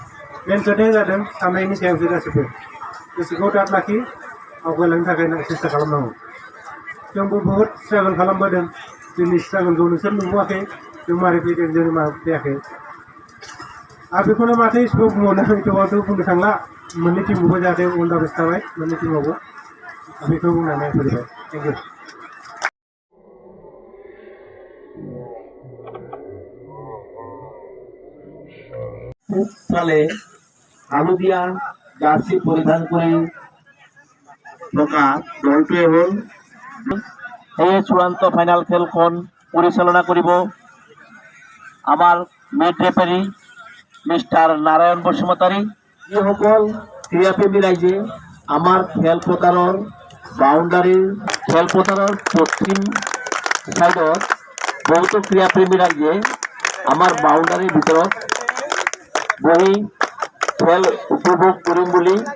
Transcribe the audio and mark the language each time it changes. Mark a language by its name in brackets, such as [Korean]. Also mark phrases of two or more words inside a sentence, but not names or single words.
[Bodo] मेन खोथाया जादों साननायनि सायावसो गासिबो। गोसोखौ दाद लाखि, आवगायलांनो थाखाय सेस्था खालामनांगौ जोंबो बहुद स्ट्रागल खालामबोदों जोंनि स्ट्रागलखौ नोंसोर नुबोआखै जों मारै फैदों जों मारै फैयाखै आरो बेखौनो माथो इसेबां बुंबावनो एथ'बांथ' बुंनो थांला मोननै टिमखौबो जाहाथे [English] all the best [Bodo] थाबाय मोननै टिमावबो बेखौ बुंनानै फोजोबबाय [English] thank you [Bangla] সালে আলুদিয়া জার্সি পরিধান করে ঢোকা দলটি এবং এই চূড়ান্ত [Assamese] ফাইনাল খেলখন পরিচালনা করিব আমার মিড রেফারি মিস্টার নারায়ণ বসুমতাৰী যিসকল ক্ৰীড়াপ্ৰেমী ৰাইজে আমাৰ খেলপথাৰৰ বাউণ্ডাৰীৰ খেলপথাৰৰ পশ্চিম চাইডত বহুতো ক্ৰীড়াপ্ৰেমী ৰাইজে আমাৰ বাউণ্ডাৰীৰ ভিতৰত বহি খেল উপভোগ কৰিম বুলি